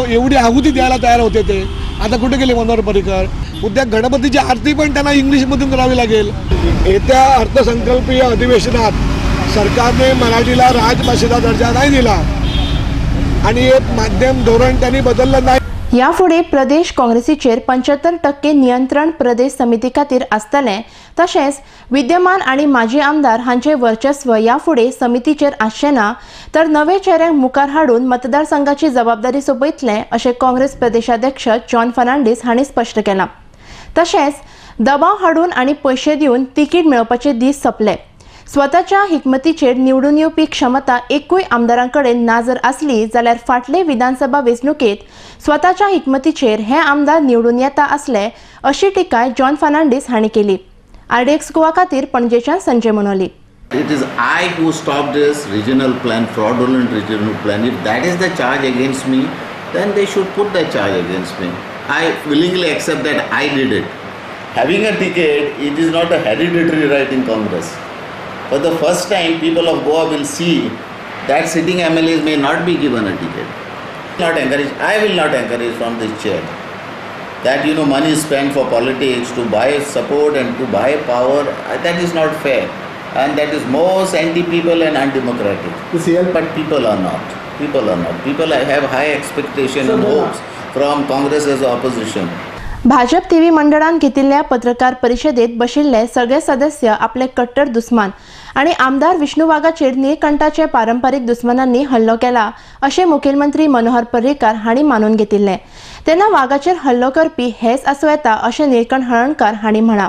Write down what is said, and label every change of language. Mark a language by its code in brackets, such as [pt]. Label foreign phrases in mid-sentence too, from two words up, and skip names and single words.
[mr] एवढी आहुती द्यायला तयार होते ते. आता कुठे गेले मनोहर पर्रीकर? उद्या गणपतीची आरती पण त्यांना इंग्लिशमधून करावी लागेल. येत्या अर्थसंकल्पीय अधिवेशनात सरकारने मराठीला राजभाषेचा दर्जा नाही दिला आणि हे माध्यम धोरण त्यांनी बदललं नाही. [kok] ह्या फुडें प्रदेश काँग्रेसीचेर 75% नियंत्रण प्रदेश समिती खातीर आसतलें, तशेंच विद्यमान आनी माजी आमदार हांचें वर्चस्व ह्या फुडें समितीचेर आसचें ना, तर नवे चेहऱ्यांक मुखार हाडून मतदारसंघाची जबाबदारी सोपयतले अशें काँग्रेस प्रदेशाध्यक्ष जॉन फर्नांडीस हांणी स्पश्ट केलां. तशेंच दबाव हाडून आनी पयशे दिवन तिकीट मेळोवपाचे दीस सोंपले. स्वताच्या हिकमतीचेर निवडून येवपी क्षमता एकूय आमदारांकडेन ना जर आसली जाल्यार फाटले विधानसभा वेंचणुकेत स्वताच्या हिकमतीचेर हे आमदार निवडून येता आसले अशी टिकाय जॉन फर्नांडीस हांणी केली. RDX गोवा खातीर पणजेच्यान संजय मनोली. [en] It is I who stopped this regional plan, fraudulent regional plan. If that is the charge against me, then they should put the charge against me. I willingly accept that I did it. Having a ticket, it is not a hereditary right in Congress. For the first time, people of Goa will see that sitting MLAs may not be given a ticket. I will not encourage from this chair that money is spent for politics to buy support and to buy power. That is not fair, and that is most anti-people and undemocratic. But people are not. People have high expectation and hopes from Congress as opposition. [kok] भाजप थिवी मंडळान घेतिल्ल्या पत्रकार परिशदेत बशिल्ले सगळे सदस्य आपले कट्टर दुस्मान आणि आमदार विष्णू वाघाचेर निळकंठाचे पारंपारीक दुस्मानांनी हल्लो केला अशें मुखेलमंत्री मनोहर पर्रीकर हांणी मानून घेतिल्ले. तेन्ना वाघाचेर हल्लो करपी हेच आसूं येता अशें निळकंठ हळर्णकार हांणी म्हळां.